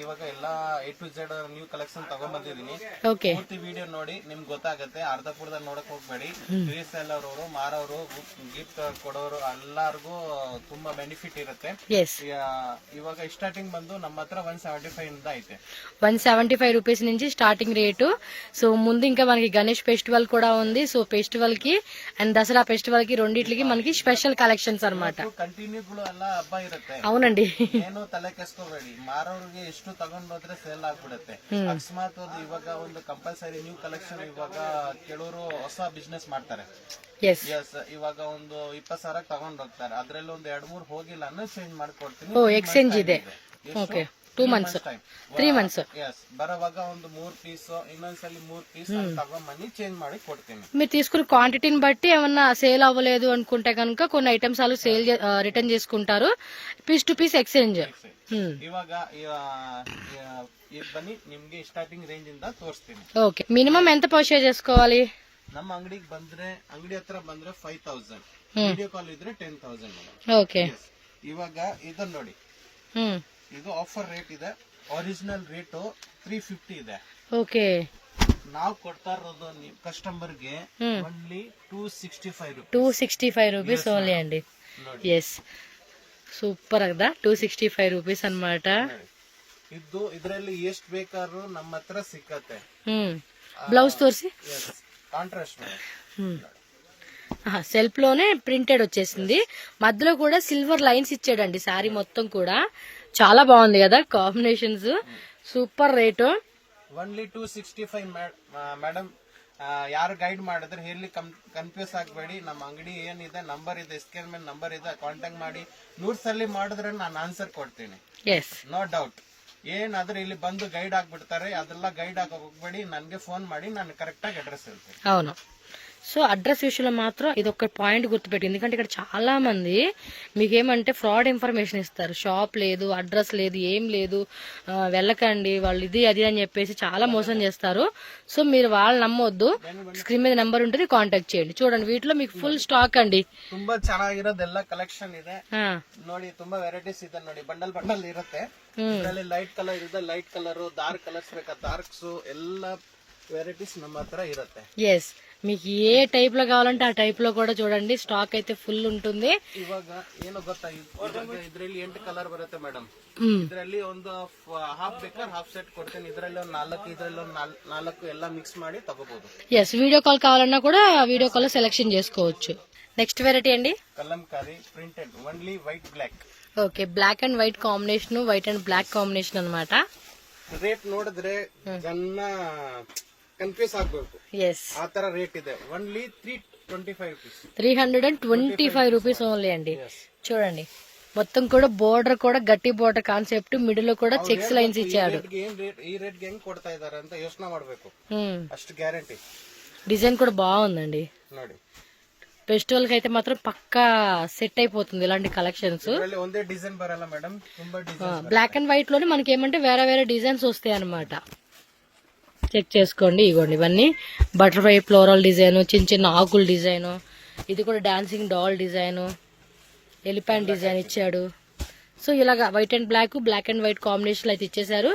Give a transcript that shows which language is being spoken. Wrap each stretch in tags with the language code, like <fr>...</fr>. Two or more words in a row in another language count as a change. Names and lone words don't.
<kn>ಇವಾಗ ಎಲ್ಲಾ A to Z</kn> <en>new collection</en> <kn>ತಗೊಂಡ್ ಬಂದಿದೀನಿ. ओके ಪೂರ್ತಿ ವಿಡಿಯೋ ನೋಡಿ ನಿಮ್ಗೆ ಗೊತ್ತಾಗುತ್ತೆ. ಅರ್ಧಪುರ್ದಲ್ಲಿ ನೋಡಕ್ ಹೋಗ್ಬೇಡಿ. ರೀಸೇಲರ್ ಅವರು ಮಾರೋರು ಗಿಫ್ಟ್ ಕೊಡೋರು ಎಲ್ಲಾರ್ಗೂ ತುಂಬಾ ಬೆನಿಫಿಟ್ ಇರುತ್ತೆ. यस ಇವಾಗ ಸ್ಟಾರ್ಟಿಂಗ್ ಬಂದು ನಮ್ಮ ಹತ್ರ 175 ಇಂದ ಐತೆ.</kn> <te>175 రూపీస్ నుంచి</te> <en>starting rate.</en> <te>సో ముందు ఇంకా మనకి గణేష్ ఫెస్టివల్ కూడా ఉంది. సో ఫెస్టివల్ కి</te> <en>and Dasara festival</en> <te>కి రెండిట్లకి మనకి</te> <en>special collections</en> <te>అన్నమాట.</te> <kn>ಕಂಟಿನ್ಯೂಗಳು ಎಲ್ಲ ಹಬ್ಬ ಇರುತ್ತೆ.</kn> <te>అవునండి</te> <kn>ಏನು ತಲೆ ಕೆಸ್ಕೋಬೇಡಿ. ಮಾರೋರಿಗೆ ಎಷ್ಟು ತಗೊಂಡೋದ್ರೆ ಸೇಲ್ ಆಗ್ಬಿಡುತ್ತೆ. ಅಕಸ್ಮಾತ್ ಇವಾಗ ಒಂದು</kn> <en>compulsory new collection</en> <kn>ಇವಾಗ ಕೆಲವರು ಹೊಸ ಬಿಸ್ನೆಸ್ ಮಾಡ್ತಾರೆ. यस ಎಸ್ ಇವಾಗ ಒಂದು 20,000 ತಗೊಂಡ್ ಹೋಗ್ತಾರೆ. ಅದ್ರಲ್ಲಿ ಒಂದು 2-3 ಹೋಗಿಲ್ಲ ಅಂದ್ರೆ ಚೇಂಜ್ ಮಾಡ್ಕೊಡ್ತೀನಿ.</kn> <te>ఓ ఎక్స్చేంజ్ ಇದೆ. ఓకే</te> <en>2 months 3 months</en> <kn>ಎಸ್ ಬರೋವಾಗ ಒಂದು 3 పీస్ ಇನ್ನೊಂದ್ಸಲಿ 3 పీస్ ತಗೊಂಬನ್ನಿ ಚೇಂజ్ ಮಾಡಿ ಕೊಡ್ತೀನಿ.</kn> <te>మీరు తీసుకున్న క్వాంటిటీని బట్టి ఏమన్నా సేల్ అవ్వలేదు అనుకుంటే కనుక కొన్ని ఐటమ్స్ వాళ్ళు</te> <en>sale return</en> <te>చేసుకుంటారు.</te> <en>piece to piece exchange.</en> <kn>ಇವಾಗ ಬನ್ನಿ ನಿಮ್ಗೆ</kn> <en>starting range</en> <kn>ಇಂದ ತೋರಿಸ್ತೀನಿ.</kn> <en>okay minimum</en> <te>ఎంత పర్చేజ్ చేసుకోవాలి?</te> <kn>ನಮ್ಮ ಅಂಗಡಿಗೆ ಬಂದ್ರೆ ಅಂಗಡಿ ಹತ್ರ ಬಂದ್ರೆ 5,000,</kn> <en>video call</en> <kn>ಇದ್ರೆ 10,000.</kn> <te>ఓకే</te> <kn>ಇವಾಗ ಇದನ್ನ ನೋಡಿ, ಇದು</kn> <en>offer rate</en> <kn>ಇದೆ.</kn> <en>original rate</en> <kn>350 ಇದೆ.</kn> <te>ఓకే</te> <kn>ನಾವು ಕೊಡ್ತಾ ಇರೋದು ಕಸ್ಟಮರ್ಗೆ ಓನ್ಲಿ 265 ರೂಪಾಯಿ.</kn> <te>265</te> <en>rupees only</en> <te>అండి.</te> <en>yes super</en> <te>కదా 265 రూపీస్ అన్నమాట.</te> <kn>ಇದು ಇದರಲ್ಲಿ ಎಷ್ಟು ಬೇಕಾದ್ರೂ ನಮ್ಮ ಹತ್ರ ಸಿಕ್ಕತ್ತೆ.</kn> <te>బ్లౌజ్ తోర్సి కాంట్రాస్ట్ సెల్ఫ్ లోనే ప్రింటెడ్ వచ్చేసింది. మధ్యలో కూడా</te> <en>silver lines</en> <te>ఇచ్చాడండి. శారీ మొత్తం కూడా చాలా బాగుంది కదా కాంబినేషన్స్.</te> <en>super rate.</en> <kn>ಓನ್ಲಿ 265 ಮೇಡಮ್. ಯಾರು ಗೈಡ್ ಮಾಡಿದ್ರೆ ಹೇಳಿ ಕನ್ಫ್ಯೂಸ್ ಆಗಬೇಡಿ. ನಮ್ಮ ಅಂಗಡಿ ಏನಿದೆ ನಂಬರ್ ಇದೆ, ಸ್ಕ್ರೀನ್ ಮೇಲೆ ನಂಬರ್ ಇದೆ, ಕಾಂಟ್ಯಾಕ್ಟ್ ಮಾಡಿ 100 ಸಲ ಮಾಡಿದ್ರೆ ನಾನು ಆನ್ಸರ್ ಕೊಡ್ತೀನಿ. ಎಸ್</kn> <en>no doubt.</en> <kn>ಏನಾದ್ರೂ ಇಲ್ಲಿ ಬಂದು ಗೈಡ್ ಆಗ್ಬಿಡ್ತಾರೆ, ಅದೆಲ್ಲ ಗೈಡ್ ಆಗ ಹೋಗ್ಬೇಡಿ. ನನ್ಗೆ ಫೋನ್ ಮಾಡಿ ನಾನು ಕರೆಕ್ಟ್ ಆಗಿ ಅಡ್ರೆಸ್ ಹೇಳ್ತೀನಿ.</kn> <te>అవును. సో అడ్రస్ విషయంలో మాత్రం ఇది ఒక పాయింట్ గుర్తుపెట్టి, ఎందుకంటే ఇక్కడ చాలా మంది మీకేమంటే</te> <en>fraud information</en> <te>ఇస్తారు. షాప్ లేదు, అడ్రస్ లేదు, ఏం లేదు, వెళ్ళకండి వాళ్ళు ఇది అది అని చెప్పేసి చాలా మోసం చేస్తారు. సో మీరు వాళ్ళు నమ్మొద్దు. స్క్రీన్ మీద నెంబర్ ఉంటుంది, కాంటాక్ట్ చేయండి. చూడండి వీటిలో మీకు</te> <en>full stock</en> <te>అండి.</te> <kn>ತುಂಬಾ ಚೆನ್ನಾಗಿರೋದೆಲ್ಲ ಕಲೆಕ್ಷನ್ ಇದೆ ನೋಡಿ. ತುಂಬಾ ವೆರೈಟೀಸ್ ಇದೆ ನೋಡಿ. ಬಂಡಲ್ ಬಂಡಲ್ ಇರುತ್ತೆ. ಇದರಲ್ಲಿ</kn> <en>light colour</en> <kn>ಇದೆ,</kn> <en>light colour, dark colours</en> <kn>ಬೇಕಾ ಡಾರ್ಕ್ಸ್ ಎಲ್ಲ వెరైటీస్ ನಮ್ಮ ಹತ್ರ ఇರುತ್ತೆ.</kn> <te>ఎస్ మీకు ఏ టైప్ లో కావాలంటే ఆ టైప్ లో కూడా చూడండి స్టాక్ అయితే ఫుల్ ఉంటుంది.</te> <kn>ಇವಾಗ ಏನು ಗೊತ್ತಾ, ಇದ್ರಲ್ಲಿ 8 ಕಲರ್ ಬರುತ್ತೆ ಮೇಡಮ್. ಇದ್ರಲ್ಲಿ ಒಂದು ಹಾಫ್ ಬೇಕಾದ್ರೆ</kn> <en>half set</en> <kn>ಕೊಡ್ತೀನಿ. ಇದ್ರಲ್ಲಿ ಒಂದು 4, ಇದ್ರಲ್ಲಿ ಒಂದು 4 ಎಲ್ಲ ಮಿಕ್ಸ್ ಮಾಡಿ ತಗೋಬಹುದು.</kn> <en>yes video call</en> <te>కావాలన్నా కూడా</te> <en>video call</en> <te>లో సెలెక్షన్ చేసుకోవచ్చు.</te> <en>next variety అండి Kalamkari printed only white black. okay black and white combination, white and black combination అన్నమాట.</en> <kn>ರೇಟ್ ನೋಡಿದ್ರೆ ಜನ ಕನ್ಫ್ಯೂಸ್ ಆಗ್ಬೇಕು.</kn> <te>ఎస్</te> <kn>ಆ ತರ ರೇಟ್ ಇದೆ.</kn> <en>only 325 rupees.</en> <te>325</te> <en>rupees only</en> <te>అండి. చూడండి మొత్తం కూడా బోర్డర్ కూడా గట్టి</te> <en>border concept,</en> <te>మిడిల్ లో కూడా</te> <en>checks lines</en> <te>ఇచ్చాడు.</te> <kn>ಈ ರೇಟ್ ಹೆಂಗ್ ಕೊಡ್ತಾ ಇದಾರೆ ಅಂತ ಯೋಚನೆ ಮಾಡ್ಬೇಕು. ಅಷ್ಟು ಗ್ಯಾರಂಟಿ.</kn> <te>డిజైన్ కూడా బాగుందండి.</te> <kn>ನೋಡಿ</kn> <te>ఫెస్టివల్ కి అయితే మాత్రం పక్కా సెట్ అయిపోతుంది ఇలాంటి కలెక్షన్స్.</te> <kn>ಒಂದೇ ಡಿಸೈನ್ ಬರಲ್ಲ ಮೇಡಮ್, ತುಂಬಾ ಡಿಸೈನ್.</kn> <en>black and white</en> <te>లోనే మనకి ఏమంటే వేరే వేరే డిజైన్స్ వస్తాయి అన్నమాట. చెక్ చేసుకోండి. ఇగోండి ఇవన్నీ</te> <en>butterfly floral design,</en> <te>చిన్న చిన్న ఆకుల డిజైన్, ఇది కూడా</te> <en>dancing doll design, elephant design</en> <te>ఇచ్చాడు. సో ఇలాగా</te> <en>white and black, black and white combination</en> <te>అయితే ఇచ్చేసారు.</te>